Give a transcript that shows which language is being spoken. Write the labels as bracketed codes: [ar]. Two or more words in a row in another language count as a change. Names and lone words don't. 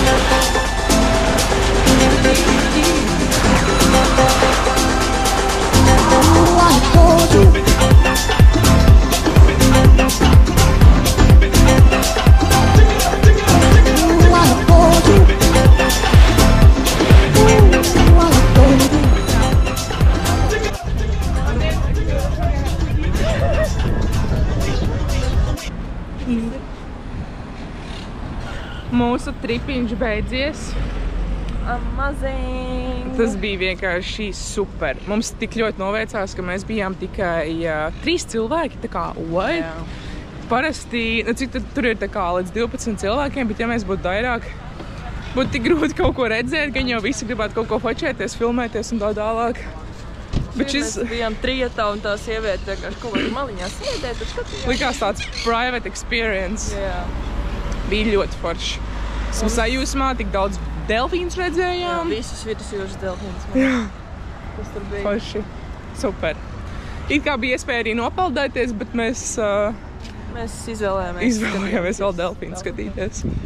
[en] Ooh, I adore you. Ooh, I adore you. Ooh, I adore you. [lv] Mūsu tripiņš beidzies. Amazing! Tas bija vienkārši super. Mums tik ļoti noveicās, ka mēs bijām tikai 3 cilvēki. Tā kā, what? Jā. Parasti, cik tur ir tā kā līdz 12 cilvēkiem, bet ja mēs būtu vairāk, būtu tik grūti kaut ko redzēt, ka jau visi gribētu kaut ko fočēties, filmēties un tā tālāk. Bet šis Mēs bijām trietā un tā sieviete vienkārši kaut kādā maliņā sēdēt, tad skatījās. likās tāds [en] private experience. [lv] Jā. Bija ļoti forši. Esmu sajūsmā, tik daudz delfīnus Jā, redzējām. visus vidusjūras delfīnus. Kas tur bija? Forši. Super. It kā bija iespēja arī nopeldēties, bet mēs Mēs izvēlējāmies. izvēlējāmies vēl delfīnu skatīties.